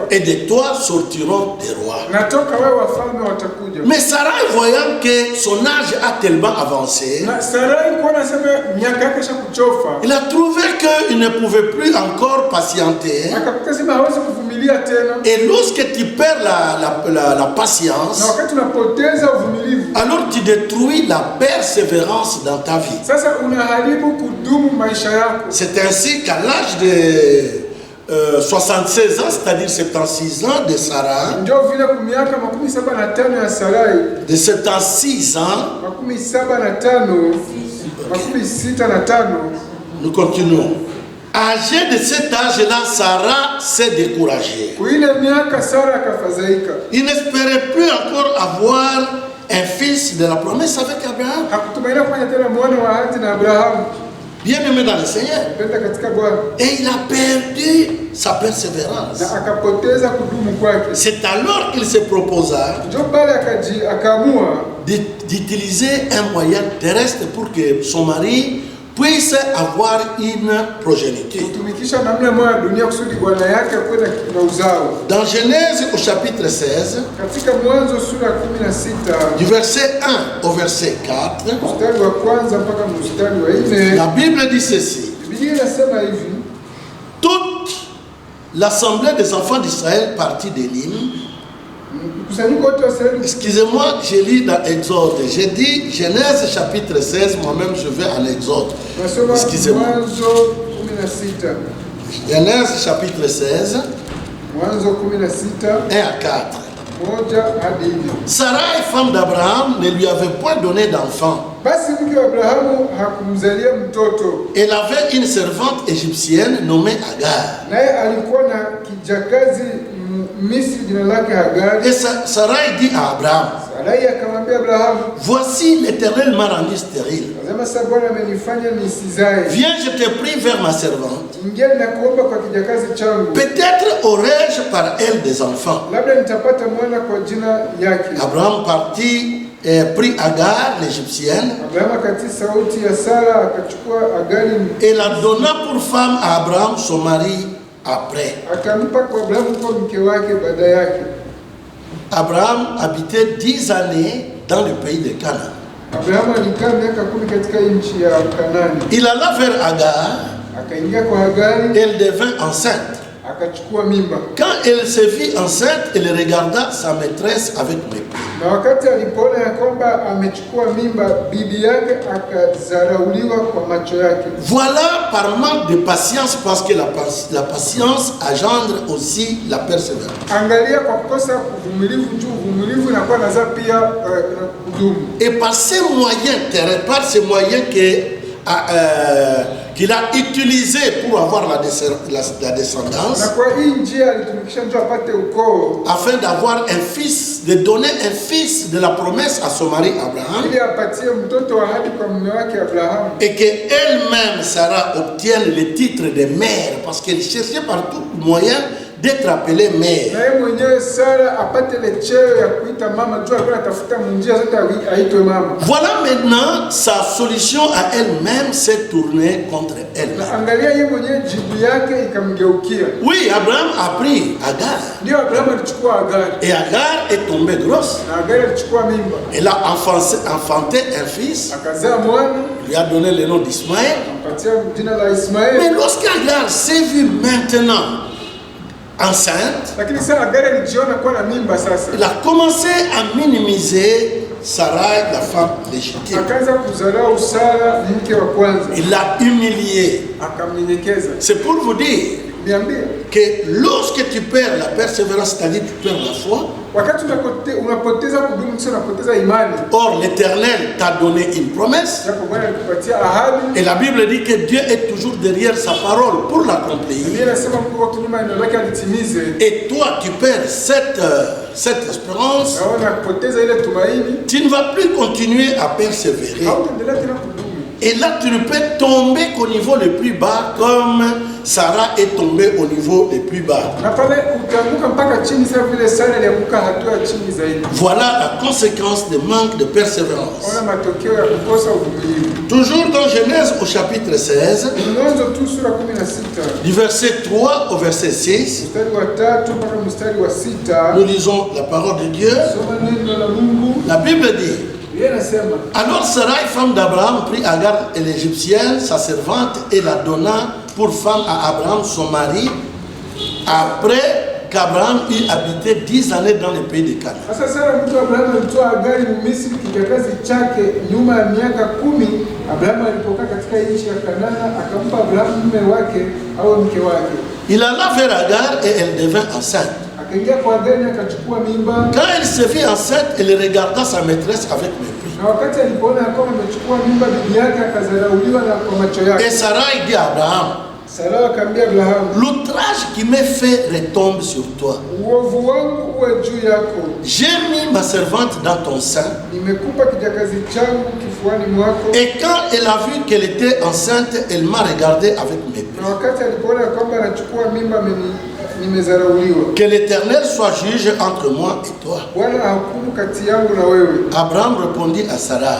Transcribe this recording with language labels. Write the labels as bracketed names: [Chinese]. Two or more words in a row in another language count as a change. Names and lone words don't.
[French] et de toi sortiront des rois. [Swahili] Na toka wewe wafalme watakuja. [French] Mais Sarah, voyant que son âge a tellement avancé, [Swahili] Na Sarai kuona sema miaka yake shakuchofa. [French] il a trouvé qu'il ne pouvait plus encore patienter. [Swahili] Akakuta sema hawezi kuvumilia tena. [French] Et lorsque tu perds la [Swahili] Na [French] patience, [Swahili] wakati unapoteza uvumilivu, [French] alors tu détruis la persévérance dans ta vie. [Swahili] sasa unaharibu kudumu maisha yako. [French] C'est ainsi qu'à l'âge de 76 ans, c'est-à-dire 76 ans de Sarah, [Swahili] Ndio vile kwa miaka 75 ya Sarai, [French] de 76 ans, 75, 65, nous continuons. Âgé de cet âge-là, Sarah s'est découragée. [Swahili] kwa ile miaka Sara akafadhaika. [French] Il n'espérait plus encore avoir un fils de la promesse avec Abraham. [Swahili] Hakutumainia kufanya tena mwana wa ahadi na Abrahamu. [French] Bien aimé dans le Seigneur. [Swahili] Penda katika Bwana. [French] Et il a perdu sa persévérance. [Swahili] Na akapoteza kudumu kwake. [French] C'est alors qu'il se proposa [Swahili] Ndio pale akaamua [French] d'utiliser un moyen terrestre pour que son mari puisse avoir une progéniture. [Swahili] kutumikisha namna moja ya dunia kusudi bwana yake kwenda na uzao. [French] Dans Genèse au chapitre 16, [Swahili] Katika Mwanzo sura ya 16 [French] du verset 1 au verset 4, [Swahili] mstari wa kwanza mpaka mstari wa 4, [French] la Bible dit ceci. [Swahili] Biblia inasema hivi: [French] Toute l'assemblée des enfants d'Israël partit d'Élim. [Swahili] mkusanyiko wote wa Israeli. [French] Excusez-moi, je lis dans Exode. J'ai dit Genèse chapitre 16, moi-même je vais à l'Exode. [Swahili] Nasoma [French] Excusez-moi. [Swahili] Mwanzo 16. [French] Genèse chapitre 16, [Swahili] Mwanzo 16 [French] 1 à 4. [Swahili] moja hadi 4. [French] Sarai, femme d'Abraham, ne lui avait point donné d'enfant. [Swahili] Basi mke wa Abrahamu hakumzalia mtoto, [French] Elle avait une servante égyptienne nommée Agar. [Swahili] naye alikuwa na kijakazi Misri jina lake Hagari. [French] Et Sarai dit à Abraham, [Swahili] Sarai akamwambia Abrahamu, [French] voici l'Éternel m'a rendu stérile. [Swahili] Nasema sasa Bwana amenifanya nisizae. [French] Viens, je te prie vers ma servante. [Swahili] Ingia na kuomba kwa kijakazi changu. [French] Peut-être aurai-je par elle des enfants. [Swahili] Labda nitapata mwana kwa jina yake. [French] Abraham partit et prit Agar, l'Égyptienne, [Swahili] Abrahamu akatii sauti ya Sara, akachukua Hagari [French] et la donna pour femme à Abraham, son mari, après. [Swahili] akampa kwa Abrahamu kwa mke wake baada yake. [French] Abraham habitait 10 années dans le pays de Canaan. [Swahili] Abrahamu alikaa miaka 10 katika nchi ya Kanaani. [French] Il alla vers Agar, [Swahili] Akaingia kwa Hagari, [French] elle devint enceinte. [Swahili] akachukua mimba. [French] Quand elle se vit enceinte, elle regarda sa maîtresse avec mépris. [Swahili] Na wakati alipoona ya kwamba amechukua mimba, bibi yake akadharauliwa kwa macho yake. [French] Voilà par manque de patience, parce que la patience engendre aussi la persévérance. [Swahili] Angalia kwa kukosa uvumilivu, juu uvumilivu inakuwa nazaa pia kudumu. [French] Et par ces moyens terrestres, par ces moyens qu'il a utilisé pour avoir la descendance, [Swahili] Na kwa hii njia alitumikisha ndio apate ukoo, [French] afin d'avoir un fils, de donner un fils de la promesse à son mari Abraham, [Swahili] ili apatie mtoto wa ahadi kwa mume wake Abrahamu, [French] et qu'elle-même, Sarah, obtienne le titre de mère, parce qu'elle cherchait par tout moyen d'être appelée mère. [Swahili] na yeye mwenyewe Sara apate ile cheo ya kuita mama, juu alikuwa anatafuta njia zote aitwe mama. [French] Voilà maintenant sa solution à elle-même s'est tournée contre elle-même. [Swahili] Na angalia yeye mwenyewe jibu yake ikamgeukia. [French] Oui, Abraham a pris Agar, [Swahili] Ndio Abrahamu alichukua Hagari, [French] et Agar est tombée grosse. [Swahili] na Hagari alichukua mimba, [French] Elle a enfanté un fils, [Swahili] akazaa mwana, [French] lui a donné le nom d'Ismaël. [Swahili] ampatia jina la Ismaeli. [French] Mais lorsqu'Agar s'est vue maintenant enceinte, [Swahili] Lakini sasa Hagari alijiona kuwa na mimba sasa. [French] il a commencé à minimiser Sarai, la femme légitime. [Swahili] Akaanza kudharau Sara, mke wa kwanza. [French] Il l'a humiliée. [Swahili] Akamnyenyekeza. [French] C'est pour vous dire [Swahili] Niambie, [French] que lorsque tu perds la persévérance, c'est-à-dire tu perds la foi, [Swahili] wakati unapoteza kudumu, kisha unapoteza imani. [French] or l'Éternel t'a donné une promesse, [Swahili] Japo Bwana alikupatia ahadi, [French] et la Bible dit que Dieu est toujours derrière sa parole pour [Swahili] Biblia [French] l'accomplir. [Swahili] inasema Mungu akinyuma neno lake alitimize. [French] Et toi, tu perds cette espérance, [Swahili] Naona kupoteza ile tumaini, [French] tu ne vas plus continuer à persévérer. [Swahili] hautaendelea tena kudumu. [French] Et là, tu ne peux tomber qu'au niveau le plus bas, comme Sarah est tombée au niveau le plus bas. [Swahili] Na pale utaanguka mpaka chini, sasa vile Sara alianguka hatua ya chini zaidi. [French] Voilà la conséquence du manque de persévérance. [Swahili] Ona matokeo ya kukosa uvumilivu. [French] Toujours dans Genèse au chapitre 16, [Swahili] Mwanzo tu sura 16, [French] du verset 3 au verset 6, [Swahili] mstari wa 3 mpaka mstari wa 6. [French] nous lisons la parole de Dieu. [Swahili] Soma neno la Mungu. [French] La Bible dit: [Swahili] Biblia inasema, [French] alors Sarai, femme d'Abraham, prit Agar et l'Égyptienne, sa servante, et la donna pour femme à Abraham, son mari, après qu'Abraham eut habité 10 années dans le pays de Canaan. [Swahili] sasa Sara mtu wa Abrahamu alitoa Hagari Mmisri kijakazi chake nyuma ya miaka 10. Abrahamu alipokaa katika nchi ya Kanaani, akampa Abrahamu mume wake au mke wake. [French] Il alla vers Agar et elle devint enceinte. [Swahili] Akaingia kwa Hagari akachukua mimba, [French] Quand elle se vit enceinte, elle regarda sa maîtresse avec mépris. [Swahili] na wakati alipoona kwamba amechukua mimba, bibi yake akadharauliwa na kwa macho [French] Et [Swahili] yake. [French] Sarai dit à Abraham: [Swahili] Sara akamwambia Abrahamu, [French] l'outrage qui m'est fait retombe sur toi. [Swahili] uovu wangu uwe juu yako. [French] J'ai mis ma servante dans ton sein. [Swahili] Nimekupa kijakazi changu kifuani mwako. [French] Et quand elle a vu qu'elle était enceinte, elle m'a regardé avec mépris. [Swahili] Na wakati alipoona kwamba anachukua mimba, nimezarauliwa. [French] Que l'Éternel soit juge entre moi et toi. [Swahili] Bwana hakumu kati yangu na wewe. [French] Abraham répondit à Sarai: